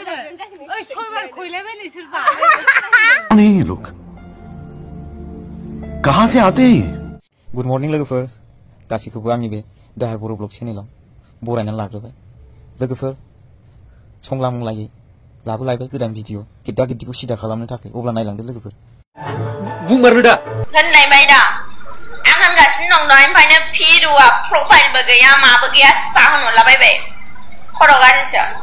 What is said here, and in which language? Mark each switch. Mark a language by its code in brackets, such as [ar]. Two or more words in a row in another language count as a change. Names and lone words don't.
[hi] कौन है ये लोग कहां से आते हैं [en] good morning [brx] लोगोफोर गासैखौबो आंनि बे दाहार बर' ब्लग चेनेलाव बरायनानै लाग्रोबाय लोगोफोर संला मंलायै लाबोलायबाय गोदान भिडिअ गिद्दा गिद्दिखौ सिदा खालामनो थाखाय अब्ला नायलांदो लोगोफोर बुंमारो दा होननायबाय दा आं होनगासिनो दं दहायनिफ्रायनो भिडिअआ प्रफाइलबो गैया माबो गैया स्पा होनहरलाबायबाय खर' गाज्रिसो